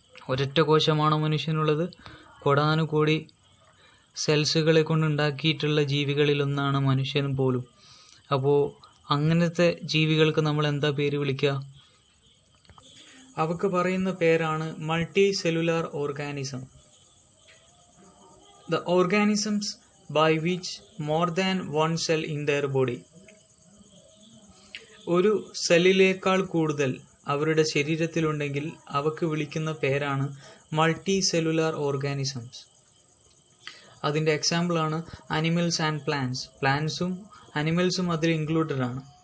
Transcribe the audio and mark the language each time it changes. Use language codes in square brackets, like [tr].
[ml] ഒരൊറ്റ കോശമാണോ മനുഷ്യനുള്ളത്? കോടാനുകോടി സെൽസുകളെ കൊണ്ടുണ്ടാക്കിയിട്ടുള്ള ജീവികളിലൊന്നാണ് മനുഷ്യൻ പോലും. അപ്പോൾ അങ്ങനത്തെ ജീവികൾക്ക് നമ്മൾ എന്താ പേര് വിളിക്കുക? അവക്ക് പറയുന്ന പേരാണ് multi cellular organism. [en] The organisms by which more than one cell in their body. [ml] ഒരു സെല്ലിലേക്കാൾ കൂടുതൽ അവരുടെ ശരീരത്തിലുണ്ടെങ്കിൽ അവക്ക് വിളിക്കുന്ന പേരാണ് മൾട്ടി സെല്ലുലാർ ഓർഗാനിസംസ്. അതിൻ്റെ എക്സാമ്പിളാണ് അനിമൽസ് ആൻഡ് പ്ലാന്റ്സ്. പ്ലാന്റ്സും അനിമൽസും അതിൽ ഇൻക്ലൂഡഡ് ആണ്.